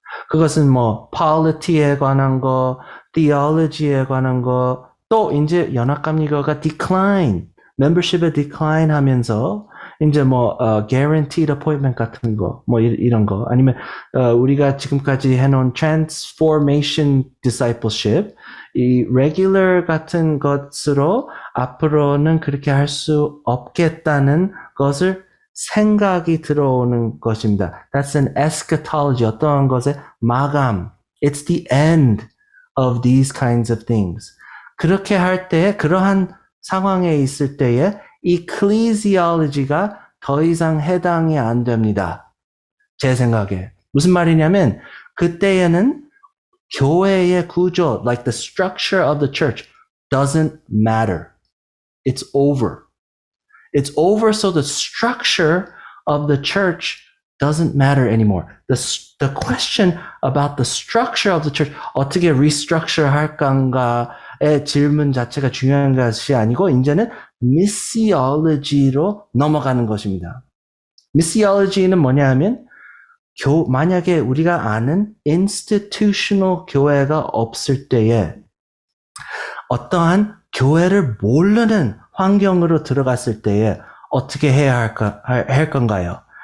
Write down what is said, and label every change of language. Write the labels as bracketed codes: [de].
[ko] 그것은 polity에 관한 거, theology에 관한 거, 또 이제 연합감리교회가 membership에 decline 하면서 이제 guaranteed appointment 같은 거, 이런 거, 아니면 우리가 지금까지 해놓은 transformation discipleship, 이 regular 같은 것으로 앞으로는 그렇게 할 수 없겠다는 것을 생각이 들어오는 것입니다. [en] That's an eschatology, [ko] 어떠한 것의 마감. [en] It's the end of these kinds of things. [ko] 그렇게 할 때에, 그러한 상황에 있을 때에 ecclesiology가 더 이상 해당이 안 됩니다. 제 생각에. 무슨 말이냐면 그때에는 교회의 구조, [en] like the structure of the church, doesn't matter. It's over. It's over, so the structure of the church doesn't matter anymore. The question about the structure of the church, [ko] 어떻게 restructure 할까의 질문 자체가 중요한 것이 아니고 이제는 missiology로 넘어가는 것입니다. missiology는 뭐냐 하면 만약에 우리가 아는 institutional 교회가 없을 때에 어떠한 교회를 모르는 환경으로 들어갔을 때에 어떻게 해야 할 건가요?